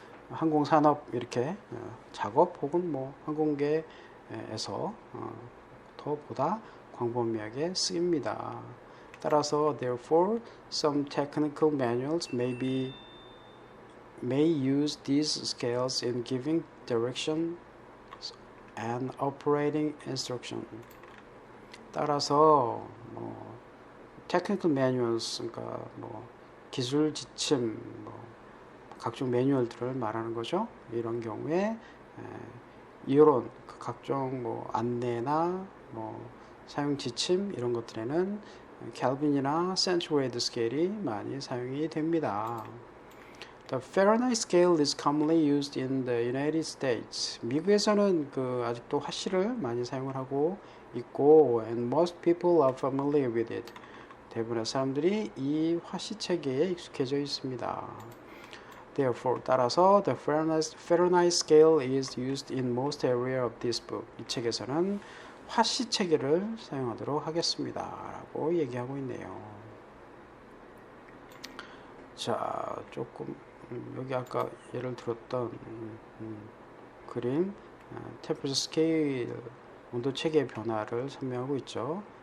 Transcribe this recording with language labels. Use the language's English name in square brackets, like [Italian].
[Korean] 항공산업 이렇게 작업 혹은 뭐 항공계에서 더 보다 광범위하게 쓰입니다. [English] 따라서 therefore some technical manuals may use these scales in giving direction and operating instruction. [Korean] 따라서 technical manuals 그러니까 기술 지침 각종 매뉴얼들을 말하는 거죠. 이런 경우에 이런 각종 안내나 사용 지침 이런 것들에는 켈빈이나 센티그레이드 스케일이 많이 사용이 됩니다. [English] The Fahrenheit scale is commonly used in the United States. [Korean] 미국에서는 아직도 화씨를 많이 사용을 하고 있고, [English] and most people are familiar with it. [Korean] 대부분의 사람들이 이 화씨 체계에 익숙해져 있습니다. [English] Therefore, 따라서 the Fahrenheit scale is used in most area of this book. [Korean] 이 책에서는 화씨 체계를 사용하도록 하겠습니다. 라고 얘기하고 있네요. 자, 조금 여기 아까 예를 들었던 그림 temperature scale 온도 체계의 변화를 설명하고 있죠.